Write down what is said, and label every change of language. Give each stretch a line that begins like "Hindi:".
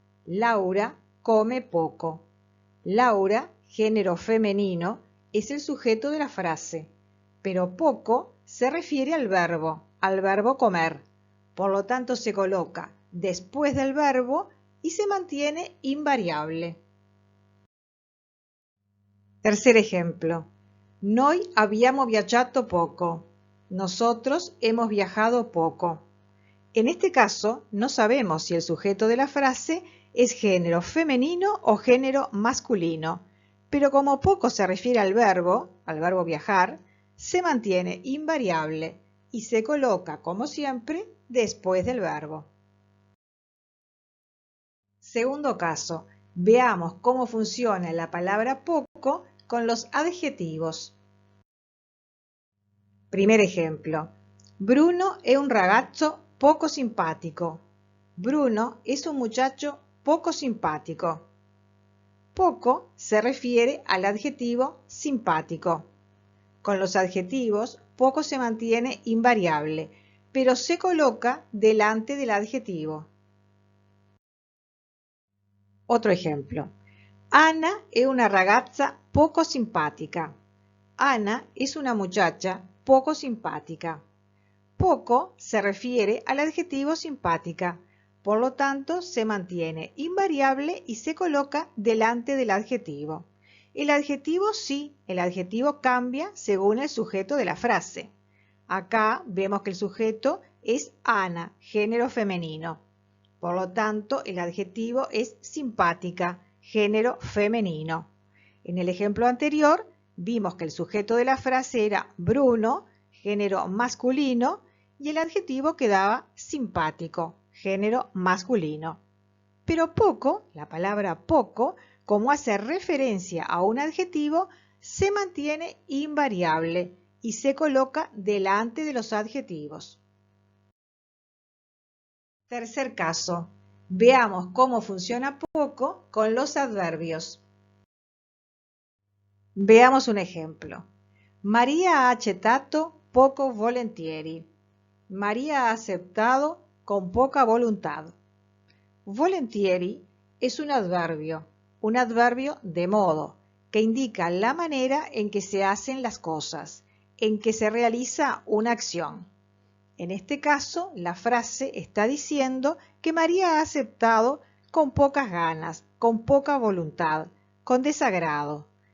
Spanish: Laura come poco. Laura, género femenino, es el sujeto de la frase, pero poco se refiere al verbo comer. Por lo tanto, se coloca después del verbo y se mantiene invariable. Tercer ejemplo.
Italian: Noi abbiamo viaggiato poco.
Spanish: Nosotros hemos viajado poco. En este caso, no sabemos si el sujeto de la frase es género femenino o género masculino, pero como poco se refiere al verbo viajar, se mantiene invariable y se coloca, como siempre, después del verbo. Segundo caso, veamos cómo funciona la palabra poco con los adjetivos. Primer ejemplo.
Italian: Bruno è un ragazzo poco simpatico.
Spanish: Bruno es un muchacho poco simpático. Poco se refiere al adjetivo simpático. Con los adjetivos, poco se mantiene invariable, pero se coloca delante del adjetivo. Otro ejemplo.
Italian: Ana è una ragazza poco simpatica.
Spanish: Ana es una muchacha poco simpática. Poco se refiere al adjetivo simpática, por lo tanto se mantiene invariable y se coloca delante del adjetivo. El adjetivo cambia según el sujeto de la frase. Acá vemos que el sujeto es Ana, género femenino. Por lo tanto, el adjetivo es simpática, género femenino. En el ejemplo anterior, vimos que el sujeto de la frase era Bruno, género masculino, y el adjetivo quedaba simpático, género masculino. Pero poco, la palabra poco, como hace referencia a un adjetivo, se mantiene invariable y se coloca delante de los adjetivos. Tercer caso. Veamos cómo funciona poco con los adverbios. Veamos un ejemplo.
Italian: María ha accettato poco volentieri.
Spanish: María ha aceptado con poca voluntad. Volentieri es un adverbio de modo, que indica la manera en que se hacen las cosas, en que se realiza una acción. En este caso, la frase está diciendo que María ha aceptado con pocas ganas, con poca voluntad, con desagrado.